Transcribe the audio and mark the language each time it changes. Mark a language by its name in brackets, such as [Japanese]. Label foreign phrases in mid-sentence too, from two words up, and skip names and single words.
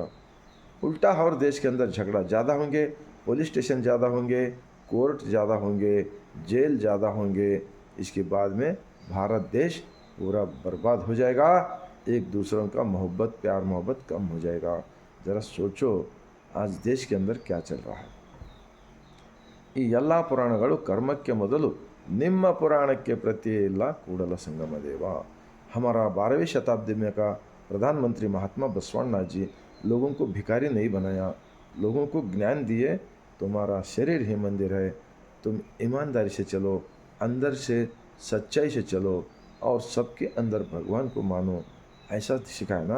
[Hindi] उल्टा और देश के अंदर झगड़ा ज़्यादा होंगे, पुलिस स्टेशन ज़्यादा होंगे, कोर्ट ज़्यादा होंगे, जेल ज़्यादा होंगे. इसके बाद में भारत देश पूरा बर्बाद हो जाएगा. एक दूसरों का मोहब्बत, प्यार मोहब्बत कम हो जाएगा. ज़रा सोचो आज देश के अंदर क्या चल रहा है. [Kannada] ಈ ಎಲ್ಲ ಪುರಾಣಗಳು ಕರ್ಮಕ್ಕೆ ಮೊದಲು, ನಿಮ್ಮ पुराणಕ್ಕೆ ಪ್ರತಿಯೇ ಇಲ್ಲ ಕೂಡಲ संगम देवा. [Hindi] हमारा 12वीं शताब्दी में का प्रधानमंत्री महात्मा बसवण्णा जी लोगों को भिखारी नहीं बनाया, लोगों को ज्ञान दिए. तुम्हारा शरीर ही मंदिर है, तुम ईमानदारी से चलो, अंदर से सच्चाई से चलो और सबके अंदर भगवान को मानो, ऐसा सिखाया ना.